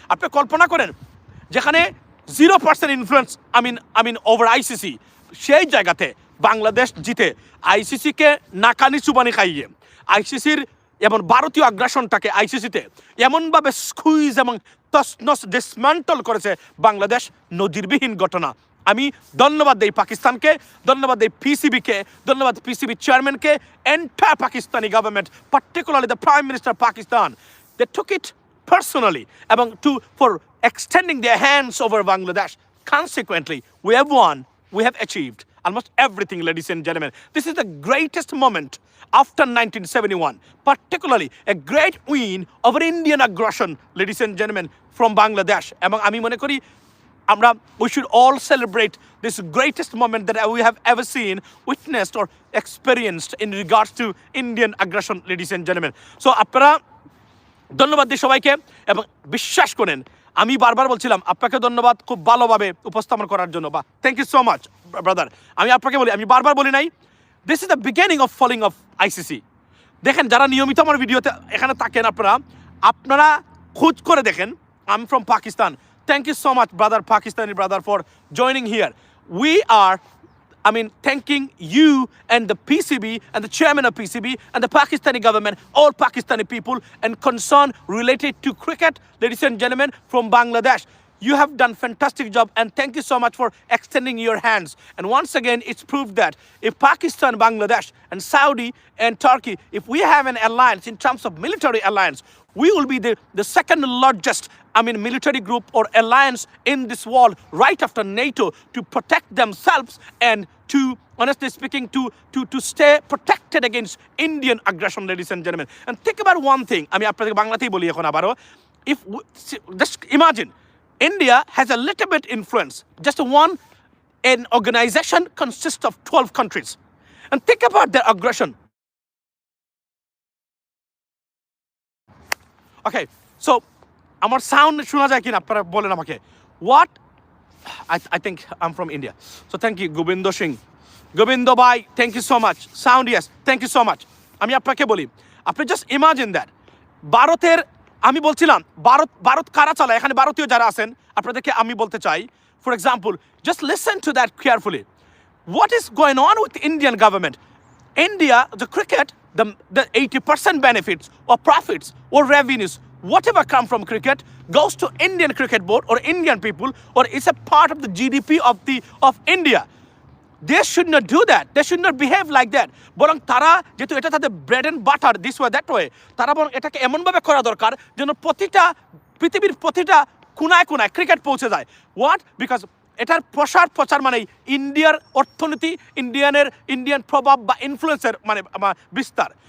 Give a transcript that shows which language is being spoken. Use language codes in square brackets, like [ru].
[bn] আপনি কল্পনা করেন যেখানে 0% ইনফ্লুয়েন্স আমিন ওভার আইসিসি, সেই জায়গাতে বাংলাদেশ জিতে আইসিসিকে নাকানি চুবানি খাইয়ে আইসিসির এবং ভারতীয় আগ্রাসনটাকে আইসিসিতে এমনভাবে স্কুইজ এবং তসনস ডিসম্যান্টল করেছে বাংলাদেশ, নজিরবিহীন ঘটনা। আমি ধন্যবাদ দেই পাকিস্তানকে, ধন্যবাদ দেই পিসিবিকে, ধন্যবাদ পিসিবি চেয়ারম্যানকে, entire Pakistani government, particularly the prime minister Pakistan. [en] They took it personally এবং for extending their hands over Bangladesh. Consequently, we have won, we have achieved almost everything, ladies and gentlemen. This is the greatest moment after 1971, particularly a great win over Indian aggression, ladies and gentlemen, from Bangladesh. [bn] এবং আমি মনে করি [en] we should all celebrate this greatest moment that we have ever seen, witnessed or experienced in regards to Indian aggression, ladies and gentlemen. [bn] So আপনারা ধন্যবাদ দিই সবাইকে এবং বিশ্বাস করেন আমি বারবার বলছিলাম আপনাকে ধন্যবাদ খুব ভালোভাবে উপস্থাপন করার জন্য, বা [en] Thank you so much brother. [bn] আমি আপনাকে বলি, আমি বারবার বলি নাই, [en] This is the beginning of falling of ICC. [bn] দেখেন যারা নিয়মিত আমার ভিডিওতে এখানে থাকেন আপনারা খোঁজ করে দেখেন, [en] I am from Pakistan. Thank you so much brother, Pakistani brother, for joining here. We are thanking you and the PCB and the chairman of PCB and the Pakistani government, all Pakistani people and concern related to cricket, ladies and gentlemen, from Bangladesh. You have done fantastic job and thank you so much for extending your hands. And once again, it's proved that if Pakistan, Bangladesh and Saudi and Turkey, if we have an alliance in terms of military alliance, we will be the second largest military group or alliance in this world, right after NATO, to protect themselves and to, honestly speaking, to stay protected against Indian aggression, ladies and gentlemen. And think about one thing, [bn] আপনাদের বাংলাতেই বলি এখন আবারও, [en] if just imagine India has a little bit influence, just an organization consists of 12 countries, and think about their aggression. [bn] Okay, so আমার sound শোনা যায় কিনা আপনারা বলেন আমাকে। [en] What I think I'm from India, so thank you Gobindo Singh, Gobindo bhai, thank you so much. Sound, yes, thank you so much. [bn] আমি আপনাকে বলি, আপনি জাস্ট ইমাজিন দ্যাট ভারতের, আমি বলছিলাম ভারত কারা চালায়, এখানে ভারতীয় যারা আছেন আপনাদেরকে আমি বলতে চাই, [en] For example just listen to that carefully, what is going on with the Indian government. India, the cricket, the 80% benefits or profits or revenues, whatever come from cricket, goes to Indian Cricket Board or Indian people, or it's a part of the GDP of India. They should not do that. They should not behave like that. [bn] বরং তারা যেহেতু এটা তাদের bread and butter, this way that way, তারা বরং এটাকে এমনভাবে করা দরকার যেন পৃথিবীর প্রতিটা কোনায় কোনায় ক্রিকেট পৌঁছে যায়। হোয়াট? বিকজ এটার প্রচার মানে ইন্ডিয়ার অর্থনীতি, ইন্ডিয়ান প্রভাব বা ইনফ্লুয়েন্সের বিস্তার।